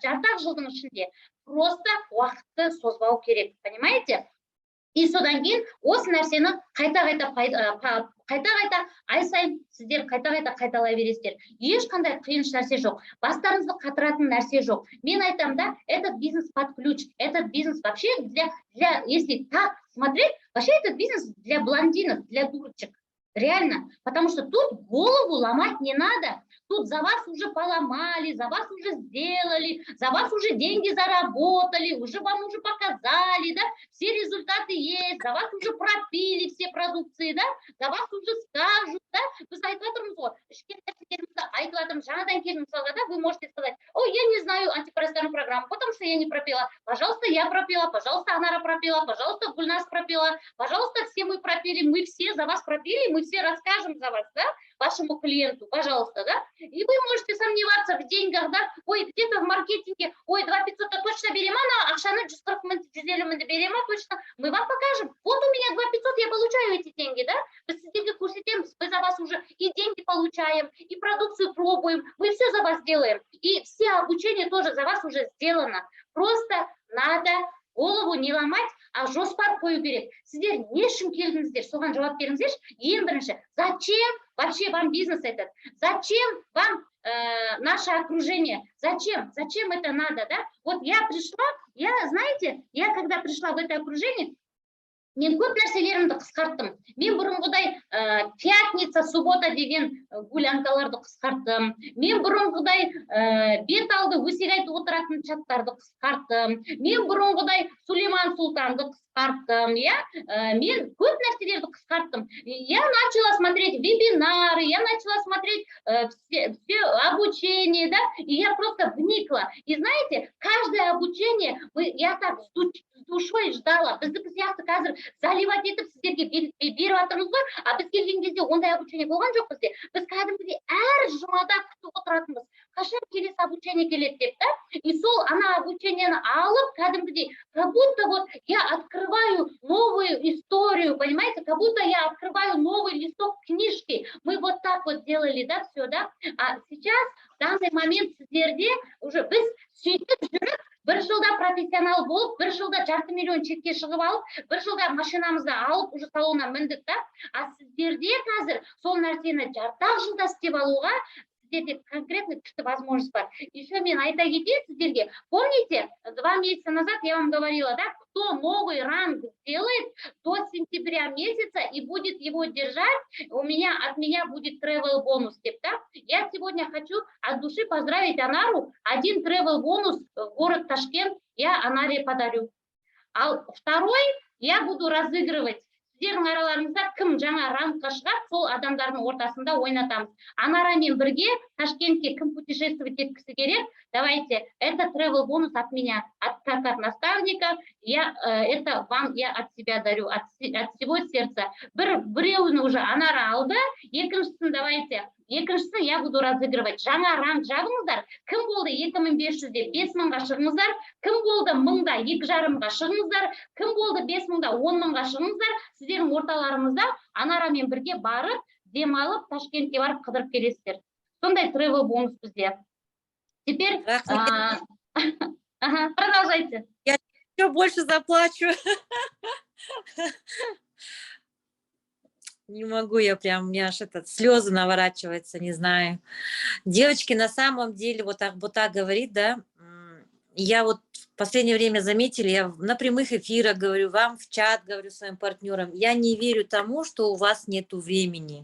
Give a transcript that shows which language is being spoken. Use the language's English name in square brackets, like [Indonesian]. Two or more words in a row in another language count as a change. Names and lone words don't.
[Kazakh] Жарты жылдың ішінде просто уақытты созбау керек, понимаете? И содан кейін осы нәрсені қайта-қайта ай сайын сіздер қайта-қайта қайталай бересіздер. Ешқандай қиын нәрсе жоқ. Бастарыңызды қатыратын нәрсе жоқ. Мен айтам да, [Russian] этот бизнес под ключ, этот бизнес вообще если так смотреть, вообще этот бизнес для блондинок, для дурочек. Реально, потому что тут голову ломать не надо. Тут за вас уже поломали, за вас уже сделали, за вас уже деньги заработали, уже вам уже показали, да, все результаты есть, за вас уже пропили все продукции, да, за вас уже скажут, [Kazakh] да, біз айтып жатырмыз ғой, ішкен нәрселерімізді айтып жатырмыз, жаңадан келдім мысалға, да, [Russian] вы можете сказать, ой, я не знаю антипространную программу, потому что я не пропила, пожалуйста, я пропила, пожалуйста, Анара пропила, пожалуйста, Гульнас пропила, пожалуйста, все мы пропили, мы все за вас пропили, мы все расскажем за вас, да, вашему клиенту, пожалуйста, да, и вы можете сомневаться в деньгах, да, ой, где-то в маркетинге, ой, 2500 точно берем, а ақшаны 140 000, 150 000 берем, точно, мы вам покажем, вот у меня 2500, я получаю эти деньги, да, [Kazakh] біз сіздерге көрсетеміз, біз [Russian] за вас уже и деньги получаем, и продукцию пробуем, мы все за вас делаем, и все обучение тоже за вас уже сделано. Просто надо голову не ломать, а [Kazakh] жоспар қою керек. Сіздер не үшін келдіңіздер, соған жауап беріңіздерші. Ең бірінші, [Russian] зачем вообще вам бизнес этот? Зачем вам наше окружение? Зачем? Зачем это надо, да? Вот я пришла, знаете, я когда пришла в это окружение, [Kazakh] мен көп нәрселерімді қысқарттым. Мен бұрынғыдай [Russian] пятница, суббота [Kazakh] деген гулянкаларды қысқарттым. Мен бұрынғыдай бет алды өсек айтып отыратын чаттарды қысқарттым. Мен бұрынғыдай Сулейман Султанды қысқарттым. Мен көп нәрселерді қысқарттым. [Russian] Я начала смотреть вебинары, я начала смотреть все обучение, да, и я просто вникла. И знаете, каждое обучение я так с душой ждала. [Kazakh] Біздікі сияқты қазір заливать етіп сіздерге беріп жатырмыз ғой, а біз келген кезде ондай обучение болған жоқ бізде. Біз кәдімгідей әр жұмада күтіп отыратынбыз. Қашан келесі обучение келеді деп, да? И сол ана обучениені алып, кәдімгідей, [Russian] как будто вот я открываю новую историю, понимаете? Как будто я открываю новый листок книжки. Мы вот так вот делали, да, все, да? А сейчас, в данный момент [Kazakh] сіздерде уже біз сөйтіп жүріп, бір жылда профессионал болып, бір жылда $500 000 чекке шығып алып, бір жылда машинамызды алып, уже салоннан міндік, да? А сіздерде қазір сол нәрсені жарты жылда істеп алуға сіздерде конкретно күшті возможность бар. Еще мен айта кетейін сіздерге. [Russian] Помните, 2 месяца назад я вам говорила, да, кто новый ранг сделает до сентября месяца и будет его держать, от меня будет travel бонус, да? Я сегодня хочу от души поздравить Анару. 1 travel бонус в город Ташкент я Анаре подарю. А второй я буду разыгрывать. [Kazakh] Сіздердің араларыңызда кім жаңа рангқа шығады, сол адамдардың ортасында ойнатамыз. Анарамен бірге Ташкентке кім путешествовать еткісі керек, [Russian] давайте, это travel бонус от меня, как от наставника, это вам я от себя дарю, от всего сердца. [Kazakh] Біреуін уже Анара алды, екіншісін давайте, екіншісін [Russian] я буду разыгрывать. [Kazakh] Жаңа ранг жабыңыздар, кім болды 2500-де 5000-ға шығыңыздар, кім болды 1000-да 2,5-ға шығыңыздар, кім болды 5000-да 10.000-ға шығыңыздар, сіздердің орталарыңызда Анарамен бірге барып, демалып, Ташкентке барып қыдырып келесіздер. Сондай travel бонус бізде. [Russian] Теперь продолжайте. Я еще больше заплачу. Не могу я прям, у меня аж слезы наворачиваются, не знаю. Девочки, на самом деле, вот так говорит, да, я вот в последнее время заметили, я на прямых эфирах говорю, вам в чат говорю своим партнерам, я не верю тому, что у вас нету времени.